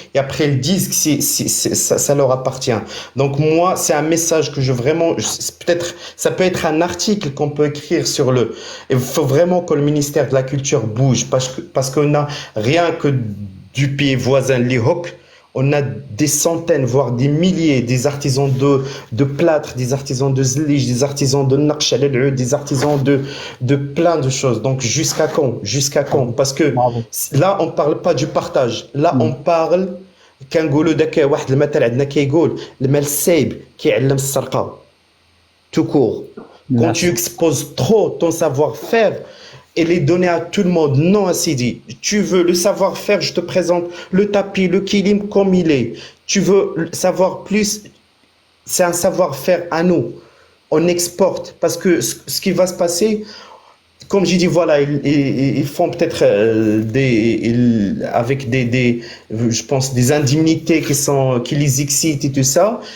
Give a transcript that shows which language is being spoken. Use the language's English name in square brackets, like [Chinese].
[French] Et après, ils disent que ça leur appartient. Donc moi, c'est un message que peut-être, ça peut être un article qu'on peut écrire sur il faut vraiment que le ministère de la Culture bouge parce qu'on n'a rien que du pays voisin, l'Irak. On a des centaines, voire des milliers, des artisans de plâtre, des artisans de Zlij, des artisans de Naqsh al Oud, des artisans de plein de choses. Donc jusqu'à quand? Jusqu'à quand? Parce que Bravo. là, on parle pas du partage. Là, on parle [Arabic] كنقولوا داك واحد المثل عندنا كيقول المال السايب كيعلم السرقة. [French] Tout court. Quand tu exposes trop ton savoir-faire, et les donner à tout le monde. Non, Sidi. Tu veux le savoir-faire, je te présente le tapis, le kilim comme il est. Tu veux savoir plus, c'est un savoir-faire à nous. On exporte parce que ce qui va se passer, comme j'ai dit, voilà, ils font peut-être avec je pense, des indemnités qui les excitent et tout ça.